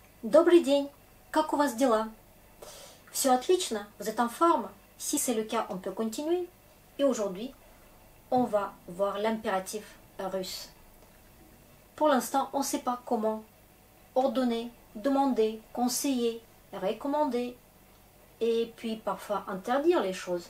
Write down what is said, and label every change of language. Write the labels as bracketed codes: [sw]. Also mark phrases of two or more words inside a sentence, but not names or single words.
[ru] Добрый день, как у вас дела? Все отлично, [fr] vous êtes en forme? Si c'est le cas, on peut continuer. Et aujourd'hui, on va voir l'impératif russe. Pour l'instant, on ne sait pas comment ordonner, demander, conseiller, recommander et puis parfois interdire les choses.